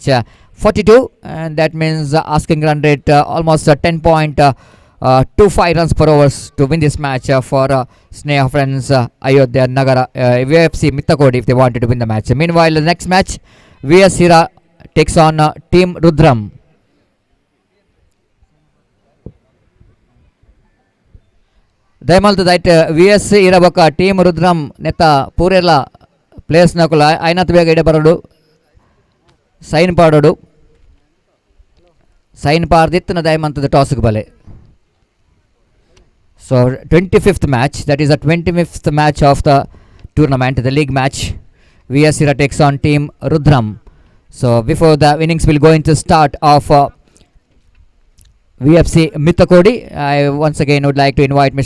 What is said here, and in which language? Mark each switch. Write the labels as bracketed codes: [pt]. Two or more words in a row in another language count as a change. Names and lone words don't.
[en] 42, and that means asking run rate almost 10.25 runs per overs to win this match for Sneha Friends Ayodhya Nagara VFC Mithakodi if they wanted to win the match. Meanwhile, the next match, VS Hira takes on Team Rudram. [tcy] ದಯಮಾಲ್ತು ದೈಟ್ VS Hira ಬೊಕ್ಕ ಟೀಮ್ ರುದ್ರಂ ನೆತ್ತ ಪೂರೆಲ್ಲ ಪ್ಲೇಯರ್ಸ್ ನಕುಲ ಐನತ್ ಬೇಗ ಇಡೆ ಬರೋಡು ಸೈನ್ ಪಾಡೋಡು ಸೈನ್ ಪಾರ್ದಿತ್ತನ ದಯಮಂತದ ಟಾಸ್ಗೆ ಬಲೆ. [en] So 25th match, that is the 25th match of the tournament, the league match. VS Hira takes on Team Rudram. So before the innings will go into start of VFC Mithakodi, I once again would like to invite Mr.